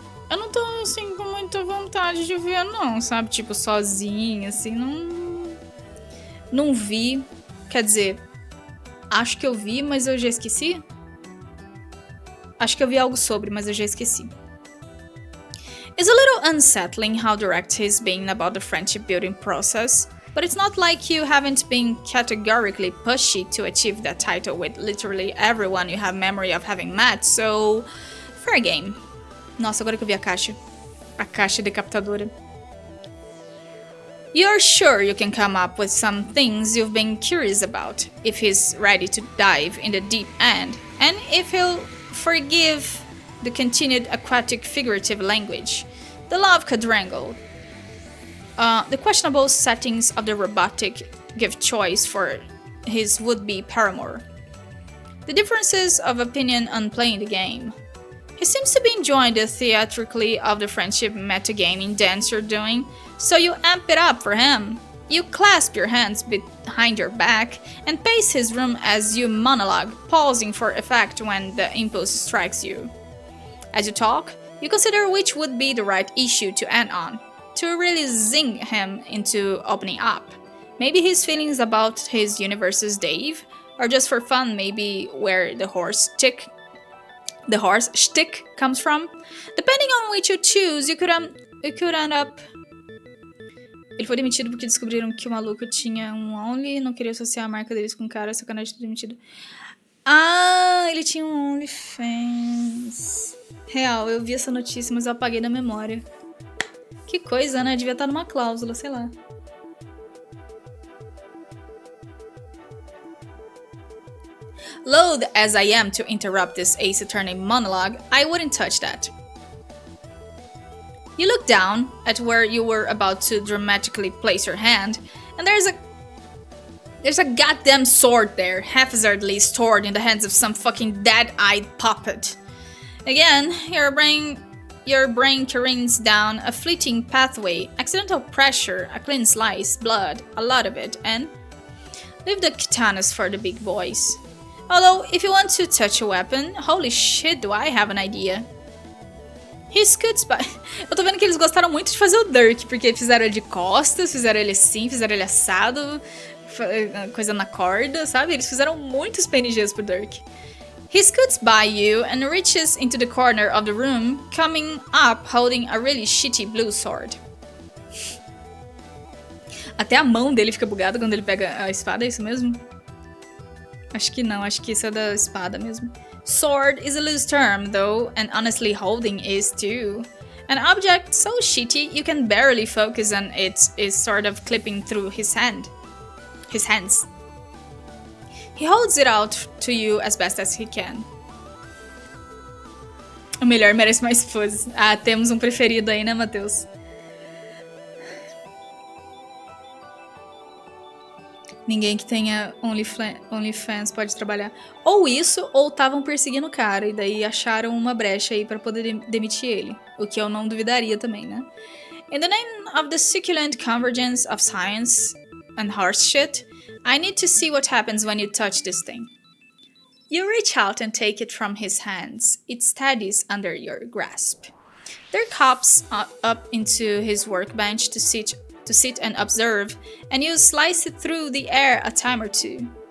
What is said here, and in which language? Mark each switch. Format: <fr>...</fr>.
<pt>Eu não tô, assim, com muita vontade de ver, não, sabe? Tipo, sozinha, assim, não vi. Quer dizer, acho que eu vi, mas eu já esqueci. Acho que eu vi algo sobre, mas eu já esqueci.</pt> <en>It's a little unsettling how direct he's been about the friendship building process, but it's not like you haven't been categorically pushy to achieve that title with literally everyone you have memory of having met, so fair game.</en> <pt>Nossa, agora que eu vi a caixa decapitadora.</pt> <en>You're sure you can come up with some things you've been curious about, if he's ready to dive in the deep end, and if he'll forgive the continued aquatic figurative language, the love quadrangle, the questionable settings of the robotic gift choice for his would-be paramour, the differences of opinion on playing the game. He seems to be enjoying the theatrically of the friendship metagaming dance you're doing, so you amp it up for him. You clasp your hands behind your back and pace his room as you monologue, pausing for effect when the impulse strikes you. As you talk, you consider which would be the right issue to end on, to really zing him into opening up. Maybe his feelings about his universe's Dave, or just for fun, maybe where the horse shtick comes from. Depending on which you choose, you could end up...</en> <pt>Ele foi demitido porque descobriram que o maluco tinha um Only e não queria associar a marca deles com o cara, sacanagem de ter demitido. Ah, ele tinha um OnlyFans. Real, eu vi essa notícia, mas eu apaguei da memória. Que coisa, né? Devia estar numa cláusula, sei lá.</pt> <en>Loath as I am to interrupt this Ace Attorney monologue, I wouldn't touch that. You look down at where you were about to dramatically place your hand, and there's a goddamn sword there, haphazardly stored in the hands of some fucking dead-eyed puppet. Again, your brain careens down a fleeting pathway, accidental pressure, a clean slice, blood, a lot of it, and leave the katanas for the big boys. Although, if you want to touch a weapon, holy shit, do I have an idea. He scoots by...</en> <pt>Eu tô vendo que eles gostaram muito de fazer o Dirk, porque fizeram ele de costas, fizeram ele assim, fizeram ele assado, coisa na corda, sabe? Eles fizeram muitos PNGs pro Dirk.</pt> <en>He scoots by you and reaches into the corner of the room, coming up holding a really shitty blue sword.</en> <pt>Até a mão dele fica bugada quando ele pega a espada, é isso mesmo? Acho que não, acho que isso é da espada mesmo.</pt> <en>Sword is a loose term, though, and honestly holding is too. An object so shitty you can barely focus on it is sort of clipping through his hands. He holds it out to you as best as he can.</en> <pt>O melhor merece mais pose. Ah, temos um preferido aí, né, Matheus? Ninguém que tenha OnlyFans pode trabalhar. Ou isso, ou estavam perseguindo o cara. E daí acharam uma brecha aí pra poder demitir ele. O que eu não duvidaria também, né?</pt> <en>In the name of the succulent convergence of science and horse shit, I need to see what happens when you touch this thing. You reach out and take it from his hands. It steadies under your grasp. Dirk hops up into his workbench to sit and observe, and you slice it through the air a time or two.</en>